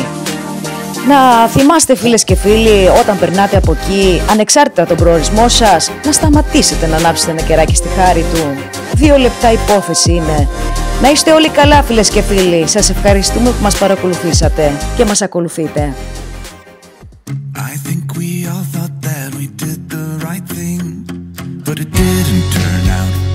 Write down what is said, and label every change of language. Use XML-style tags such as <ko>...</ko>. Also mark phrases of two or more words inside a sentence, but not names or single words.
<el>Να θυμάστε φίλες και φίλοι, όταν περνάτε από εκεί, ανεξάρτητα τον προορισμό σας, να σταματήσετε να ανάψετε ένα κεράκι στη χάρη του. 2 λεπτά υπόθεση είναι. Να είστε όλοι καλά φίλες και φίλοι. Σας ευχαριστούμε που μας παρακολουθήσατε και μας ακολουθείτε.</el> <en>I think we all thought that we did the right thing, but it didn't turn out</en>